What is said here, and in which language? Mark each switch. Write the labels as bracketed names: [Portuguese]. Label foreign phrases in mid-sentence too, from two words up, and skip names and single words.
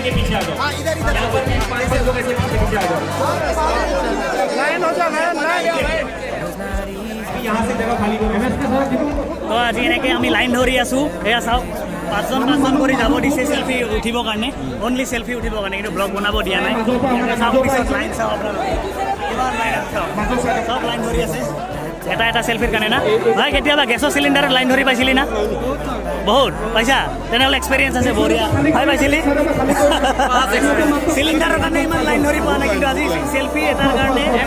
[Hindi] के पीछे आ जाओ यहाँ पर 5 लोग ऐसे पीछे आ जाओ लाइन हो जाओ यहाँ से जगह खाली करो [Assamese] তো আজি এনেকৈ আমি লাইন ধৰি আছোঁ এয়া চাওক পাঁচজন কৰি যাব দিছে চেল্ফি উঠিবৰ কাৰণে [English] only selfie [Assamese] উঠিবৰ কাৰণে কিন্তু ব্লগ বনাব দিয়া নাই চাওক পিছত লাইন চাওক আপোনালোকে কিমান লাইন আছে চব লাইন ধৰি আছে এটা এটা চেল্ফিৰ কাৰণে না ভাই কেতিয়াবা গেছৰ চিলিণ্ডাৰত লাইন ধৰি পাইছিলি না বহুত পাইছা তেনেহ'লে এক্সপিৰিয়েঞ্চ আছে বঢ়িয়া ভাই পাইছিলি চিলিণ্ডাৰৰ কাৰণে ইমান লাইন ধৰি পোৱা নাই কিন্তু আজি চেল্ফি এটাৰ কাৰণে